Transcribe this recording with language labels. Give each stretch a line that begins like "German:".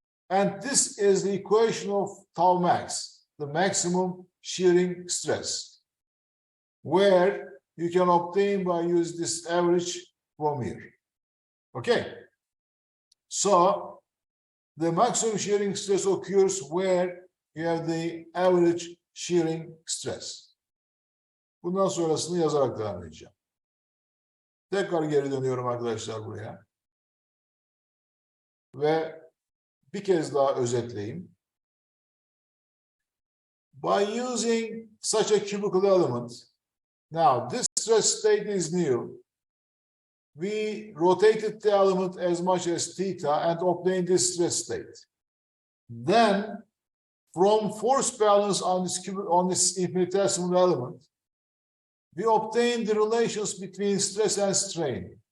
English: And this is the equation of tau max, the maximum shearing stress, where you can obtain by use this average from here. Okay. So the maximum shearing stress occurs where you have the average shearing stress.
Turkish: Bundan sonrasını yazarak devam edeceğim. Tekrar geri dönüyorum arkadaşlar buraya. Ve bir kez daha özetleyeyim.
English: By using such a cubical element, now this stress state is new. We rotated the element as much as theta and obtained this stress state. Then, from force balance on this infinitesimal element, we obtain the relations between stress and strain.